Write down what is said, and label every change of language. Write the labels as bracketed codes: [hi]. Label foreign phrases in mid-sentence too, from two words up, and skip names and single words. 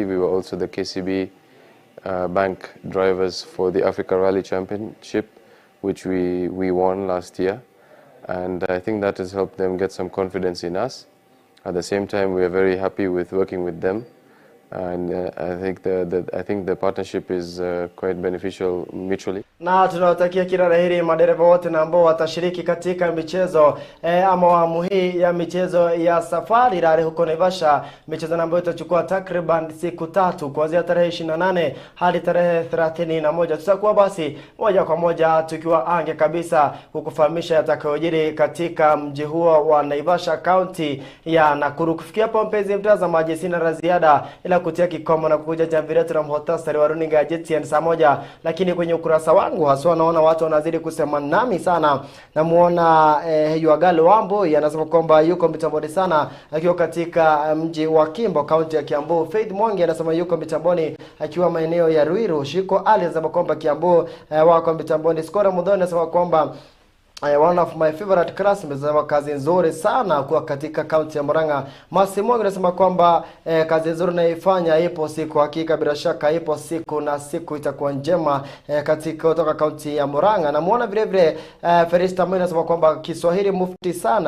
[en] We were also the KCB bank drivers for the Africa Rally Championship, which we won last year. And I think that has helped them get some confidence in us. At the same time, we are very happy with working with them. And I think the partnership is quite beneficial mutually. [sw] Na tunawatakia kila laheri madereva wote na ambao watashiriki katika michezo ama awamu hii ya michezo ya Safari Rally huko Naivasha, michezo ambayo itachukua takriban siku 3 kuanzia tarehe 28 hadi tarehe 31. Tutakuwa basi moja kwa moja tukiwa ange kabisa kukufahamisha yatakayojiri katika mji huo wa Naivasha, County ya Nakuru. Kufikia hapo mpenzi mtazamaji, sina la ziada ila kutia kikomo na kukuja jamvi letu na muhtasari wa runinga Gtn Saa Moja. Lakini kwenye ukurasa wangu haswa naona watu wanazidi kusema nami sana. Namuona Yuagalo Wambo anasema kwamba yuko mitamboni sana akiwa katika mji wa Kimbo, kaunti ya Kiambu. Faith Mwangi anasema yuko mitamboni akiwa maeneo ya Ruiru. Shiko Ali anasema kwamba Kiambu wako mitamboni. Skora Mudhoni anasema kwamba [en] One of my favorite classmates [sw] anasema kazi nzuri sana kwa katika kaunti ya Murang'a. Massimo anasema kwamba kazi nzuri naifanya, ipo siku, hakika bila shaka ipo siku na siku itakuwa njema katika kutoka kaunti ya Murang'a. Na muona vile vile Ferista Mwina anasema kwamba Kiswahili mufti sana.